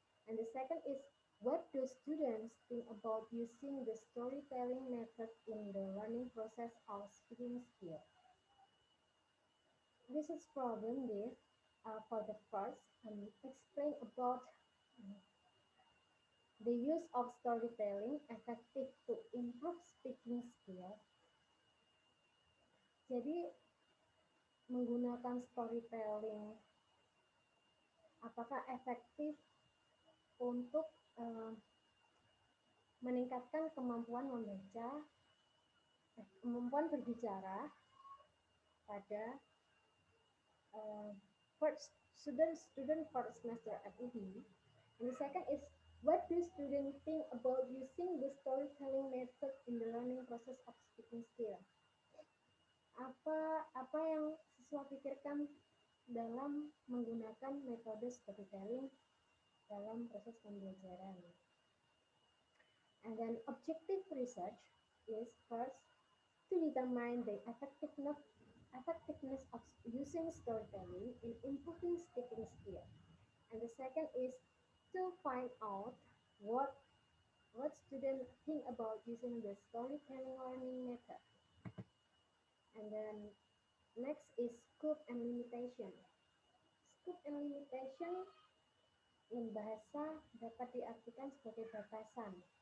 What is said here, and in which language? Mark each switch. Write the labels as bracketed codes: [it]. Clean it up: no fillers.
[en] And the second is, what do students think about using the storytelling method in the learning process of speaking skill? This is problem there. For the first, explain about um, the use of storytelling effective to improve speaking skill. [id] Jadi menggunakan storytelling apakah efektif untuk meningkatkan kemampuan membaca, kemampuan berbicara pada [en] first student first semester at UB. And the second is, what do students think about using the storytelling method in the learning process of speaking skill? [id] Apa yang siswa pikirkan dalam menggunakan metode storytelling dalam proses pembelajaran? [en] And then objective research is first to determine the effectiveness of using storytelling in improving speaking skill. And the second is to find out what students think about using the storytelling learning method. And then next is scope and limitation. Scope and limitation in [id] bahasa dapat diartikan sebagai batasan.